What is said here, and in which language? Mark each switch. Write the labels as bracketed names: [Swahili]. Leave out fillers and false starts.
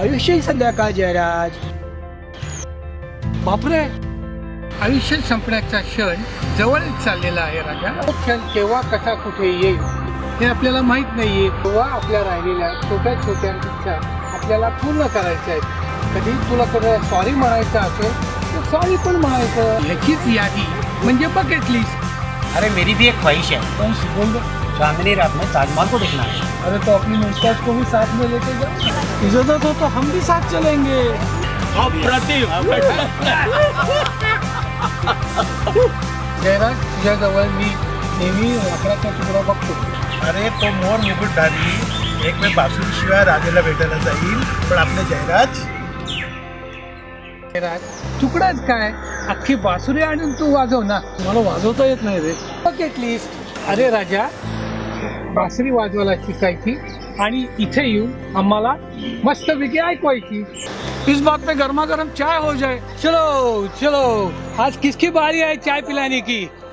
[Marathi] आयुष्यही संध्याकाळ जयराज. बापरे, आयुष्य संपण्याचा क्षण जवळच चाललेला आहे राजा. तो क्षण केव्हा कसा कुठे येईल हे आपल्याला माहित नाहीये. तेव्हा आपल्या राहिलेल्या छोट्या छोट्या इच्छा आपल्याला पूर्ण करायच्या आहेत. कधी तुला कोणाला सॉरी म्हणायचं असेल तर सॉरी पण म्हणायचं. ह्याचीच यादी म्हणजे बकेट लिस्ट. [Hindi] अरे मेरी भी एक ख्वाहिश है. कौन सी बोल दो. चांदनी रात में ताजमहल को देखना है. अरे तो अपनी मुस्ताद को भी साथ में लेके जाओ. इजाजत हो तो हम भी साथ चलेंगे. [Marathi] जयराज, तुझ्याजवळ मी नेहमी लाकडाचा तुकडा बघतो. अरे तो मोर मुकुटधारी एक वेळ बासुरीशिवाय राजाला भेटायला जाईल. पण आपले जयराज तुकडाच काय, अख्खी बासुरी आणून तू वाजव ना. मला वाजवता येत नाही रे. Bucket list. अरे राजा, बासुरी वाजवायला शिकायची आणि इथे येऊन आम्हाला मस्तपैकी ऐकवायची. [Hindi] इस बात पे गर्मा गर्म चाय हो जाए. चलो चलो, आज किसकी बारी है चाय पिलाने की?